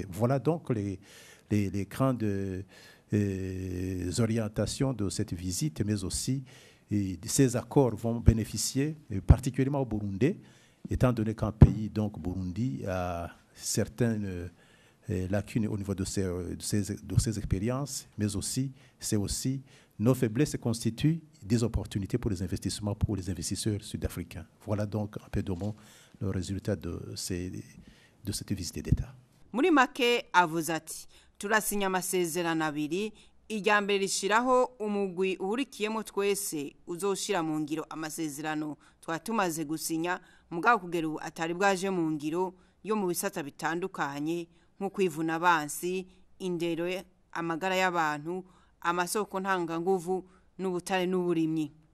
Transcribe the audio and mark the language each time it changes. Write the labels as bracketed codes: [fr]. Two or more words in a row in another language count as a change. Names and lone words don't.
[fr] Voilà donc les grandes orientations de cette visite, mais aussi ces accords vont bénéficier particulièrement au Burundi, étant donné qu'un pays, donc Burundi, a certaines lacunes au niveau de ces expériences, mais aussi, nos faiblesses constituent des opportunités pour les investissements pour les investisseurs sud-africains. Voilà donc un peu de mots le résultat de cette visite d'État. [rn] Muri make avuze ati turasinya amasezerano abiri, irya mbere rishiraho umugwi uhurikiyemo twese uzoshira mu ngiro amasezerano twatumaze gusinya, mugabo kugera ubu atari bwaje mu ngiro yo mu bisata bitandukanye nko kwivuna abansi, indero, amagara y'abantu, amasoko ntanganguvu n'ubutare n'uburimyi.